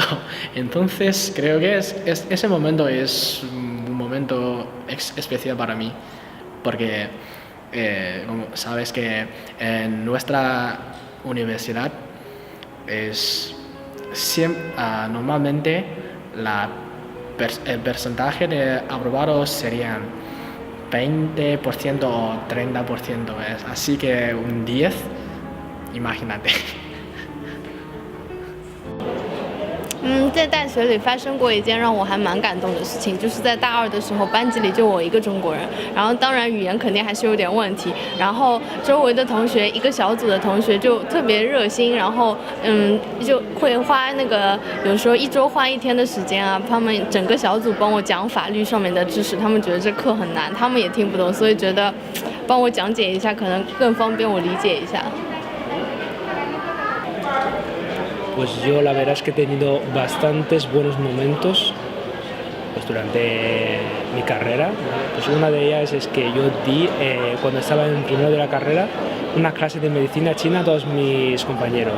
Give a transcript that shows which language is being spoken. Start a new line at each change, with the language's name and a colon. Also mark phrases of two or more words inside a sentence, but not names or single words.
Spanish: Entonces creo que ese momento es un momento especial para mí, porque como sabes que en nuestra universidad normalmente el porcentaje de aprobados serían 20% o 30%, así que un 10, imagínate.
Chinese: 在大学里发生过一件让我还蛮感动的事情，就是在大2的时候，班级里就我一个中国人，然后当然语言肯定还是有点问题，然后周围的同学，一个小组的同学就特别热心，然后就会花有时候1周花1天的时间啊，他们整个小组帮我讲法律上面的知识，他们觉得这课很难，他们也听不懂，所以觉得帮我讲解一下，可能更方便我理解一下。
Spanish: Pues yo la verdad es que he tenido bastantes buenos momentos pues durante mi carrera. Pues una de ellas es que yo di, cuando estaba en primero de la carrera, una clase de medicina china a todos mis compañeros.